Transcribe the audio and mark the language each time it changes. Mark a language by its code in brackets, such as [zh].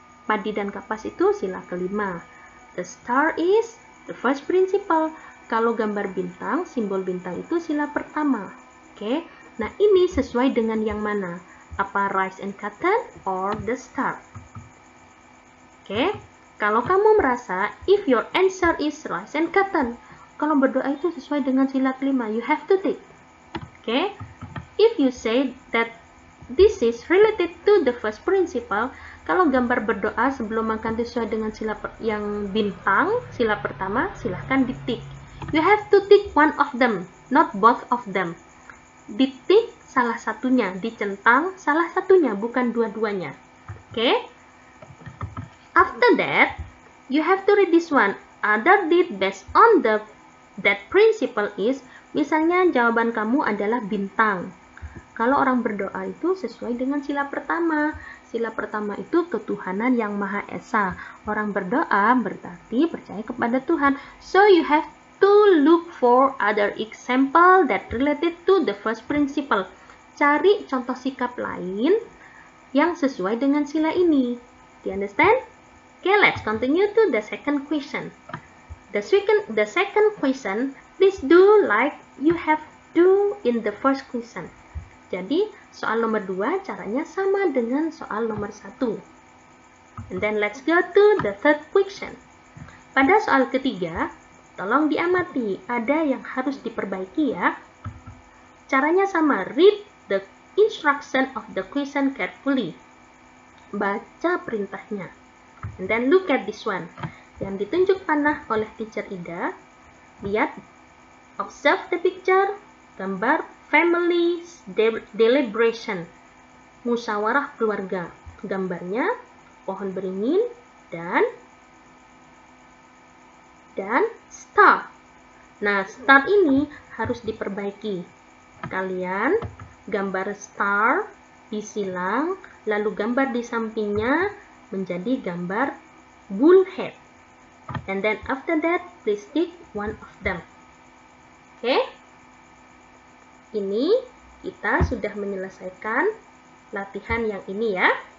[id] Padi dan kapas itu sila kelima. [en] The star is the first principle. [id] Kalau gambar bintang, simbol bintang itu sila pertama. Oke. Nah, ini sesuai dengan yang mana? [en] Apa rice and cotton or the star? Oke. [id] Kalau kamu merasa [en] if your answer is rice and cotton, [id] kalau berdoa itu sesuai dengan sila kelima, [en] you have to tick. Oke. If you say that this is related to the first principle, [id] kalau gambar berdoa sebelum makan sesuai dengan sila yang bintang, sila pertama, silahkan ditik. [en] You have to tick one of them, not both of them. Ditik [id] salah satunya, dicentang salah satunya, bukan dua-duanya. Oke? [en] After that, you have to read this one. Other deed based on that principle is, [id] misalnya jawaban kamu adalah bintang. Kalau orang berdoa itu sesuai dengan sila pertama. Sila pertama itu ketuhanan yang Maha Esa. Orang berdoa berarti percaya kepada Tuhan. [en] So you have to look for other example that related to the first principle. [id] Cari contoh sikap lain yang sesuai dengan sila ini. [en] Do you understand? Okay, let's continue to the second question. The second question, please do like you have do in the first question. [id] Jadi, soal nomor 2 caranya sama dengan soal nomor 1. [en] And then let's go to the third question. [id] Pada soal ketiga, tolong diamati, ada yang harus diperbaiki ya. Caranya sama, [en] read the instruction of the question carefully. [id] Baca perintahnya. [en] And then look at this one. [id] Yang ditunjuk panah oleh teacher Ida, lihat, [en] observe the picture, [id] gambar [en] family deliberation, [id] musyawarah keluarga. Gambarnya pohon beringin dan star. Nah, star ini harus diperbaiki. Kalian gambar star disilang, lalu gambar di sampingnya menjadi gambar bullhead. [en] And then after that, please tick one of them. Oke? [id] Ini kita sudah menyelesaikan latihan yang ini ya.